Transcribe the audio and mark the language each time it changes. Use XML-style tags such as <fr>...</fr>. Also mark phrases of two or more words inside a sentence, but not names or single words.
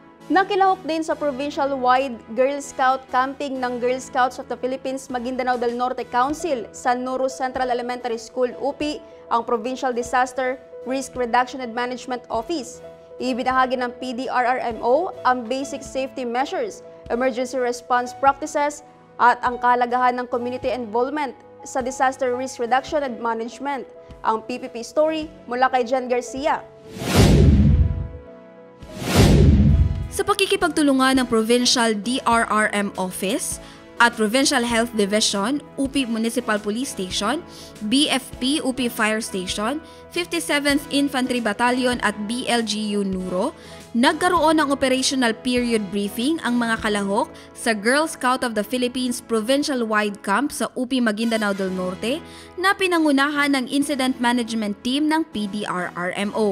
<tl>Nakilahok din sa provincial-wide Girl Scout camping ng Girl Scouts of the Philippines Maguindanao del Norte Council sa Nuro Central Elementary School, UP, ang Provincial Disaster Risk Reduction and Management Office. Ibinahagi ng PDRRMO ang</tl> <en>basic safety measures, emergency response practices,</en> <tl>at ang kahalagahan ng</tl> <en>community involvement</en> <tl>sa</tl> <en>disaster risk reduction and management.</en> <tl>Ang PPP story mula kay Jen Garcia. Sa pakikipagtulungan ng Provincial DRRM Office at Provincial Health Division, UP Municipal Police Station, BFP UP Fire Station, 57th Infantry Battalion at BLGU Nuro, nagkaroon ng</tl> <en>operational period briefing</en> <tl>ang mga kalahok sa Girl Scout of the Philippines Provincial-wide Camp sa UP Maguindanao del Norte na pinangunahan ng Incident Management Team ng PDRRMO.</tl>